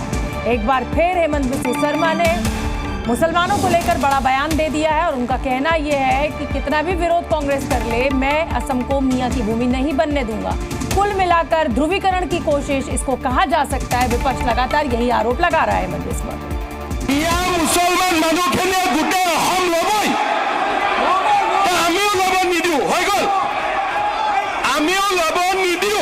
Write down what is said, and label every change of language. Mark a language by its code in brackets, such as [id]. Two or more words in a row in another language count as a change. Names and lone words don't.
[hi] एक बार फिर हेमंत बिस्वा शर्मा ने मुसलमानों को लेकर बड़ा बयान दे दिया है और उनका कहना यह है कि कितना भी विरोध कांग्रेस कर ले मैं असम को मियां की भूमि नहीं बनने दूंगा। कुल मिलाकर ध्रुवीकरण की कोशिश इसको कहा जा सकता है। विपक्ष लगातार यही आरोप लगा रहा है हेमंत बिस्वा। [as] मुसलमान মানুষখিনিয়ে গোটেই অসম ল'বই আমিও ল'ব নিদিওঁ হৈ গ'ল আমিও ল'ব